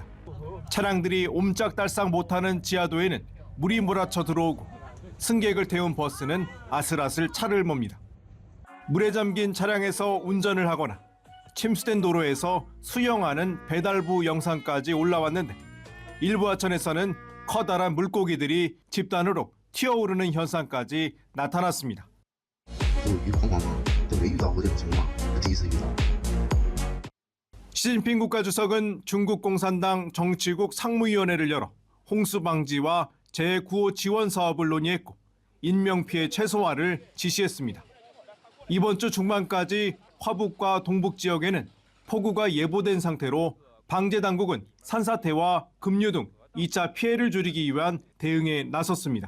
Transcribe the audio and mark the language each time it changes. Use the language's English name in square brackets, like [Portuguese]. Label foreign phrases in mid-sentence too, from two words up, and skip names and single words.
[Korean] 차량들이 옴짝달싹 못하는 지하도에는 물이 몰아쳐 들어오고 승객을 태운 버스는 아슬아슬 차를 몹니다. 물에 잠긴 차량에서 운전을 하거나 침수된 도로에서 수영하는 배달부 영상까지 올라왔는데 일부 하천에서는 커다란 물고기들이 집단으로 튀어오르는 현상까지 나타났습니다. [Chinese] 都有鱼框框吗？都没遇到过这种情况，我第一次遇到。 [Korean] 시진핑 국가주석은 중국 공산당 정치국 상무위원회를 열어 홍수 방지와 재구호 지원 사업을 논의했고 인명피해 최소화를 지시했습니다. 이번 주 중반까지 화북과 동북 지역에는 폭우가 예보된 상태로 방제당국은 산사태와 급류 등 2차 피해를 줄이기 위한 대응에 나섰습니다.